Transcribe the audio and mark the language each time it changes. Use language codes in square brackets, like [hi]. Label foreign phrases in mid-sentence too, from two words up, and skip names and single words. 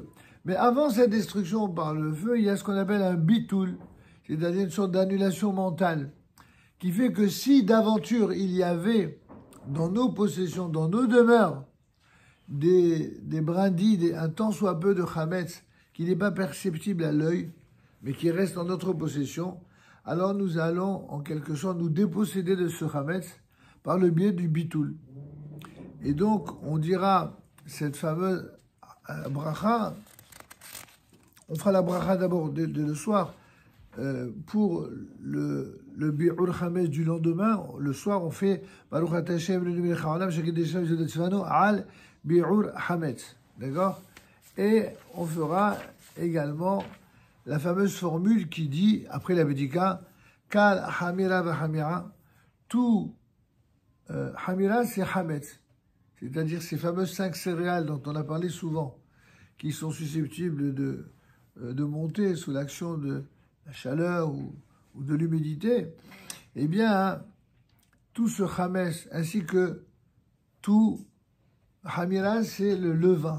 [fr] Mais avant cette destruction par le feu, il y a ce qu'on appelle un bitul, c'est-à-dire une sorte d'annulation mentale, qui fait que si d'aventure il y avait dans nos possessions, dans nos demeures, des brindilles, un tant soit peu de chametz, qui n'est pas perceptible à l'œil, mais qui reste en notre possession, alors nous allons en quelque sorte nous déposséder de ce chametz par le biais du bitul. Et donc, on dira cette fameuse bracha, on fera la bracha d'abord dès le soir, pour le [he] ביעור חמץ [fr] du lendemain, le soir, on fait [he] ברוך אתה השם לאלוהים מלך העולם שקדשנו וצוונו על ביעור חמץ. [fr] D'accord? Et on fera également la fameuse formule qui dit, après la Bédika, [he] כל חמירא וחמירא, [fr] tout hamira c'est chametz. C'est-à-dire ces fameuses 5 céréales dont on a parlé souvent, qui sont susceptibles de monter sous l'action de la chaleur ou de l'humidité, eh bien, tout ce chametz, ainsi que tout hamira, c'est le levain.